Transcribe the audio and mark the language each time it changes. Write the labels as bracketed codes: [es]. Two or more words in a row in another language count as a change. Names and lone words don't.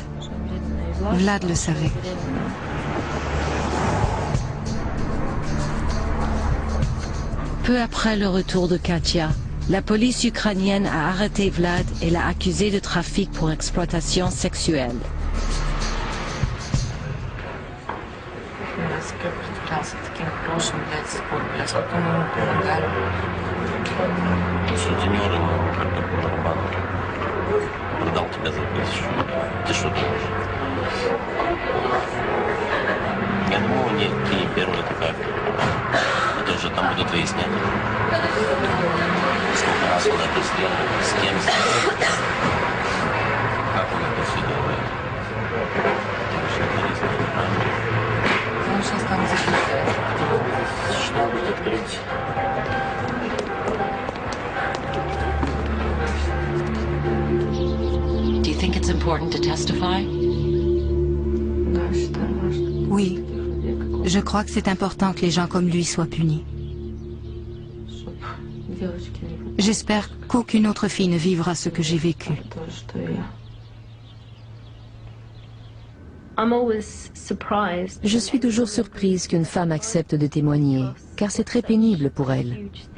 [fr] Vlad le savait. Peu après le retour de Katia, la police ukrainienne a arrêté Vlad et l'a accusé de trafic pour exploitation sexuelle. [ru] Продал тебя за 1000. Ты что думаешь? Я думал, ты не первая такая. Это уже там будут выяснять. Сколько раз он это сделал, с кем сделал, как он это все делает. Это же интересно, правильно? Он сейчас там записывает. Что будет открыть? [en] Do you think it's important to testify? [fr] Oui, je crois que c'est important que les gens comme lui soient punis. J'espère qu'aucune autre fille ne vivra ce que j'ai vécu. Je suis toujours surprise qu'une femme accepte de témoigner, car c'est très pénible pour elle.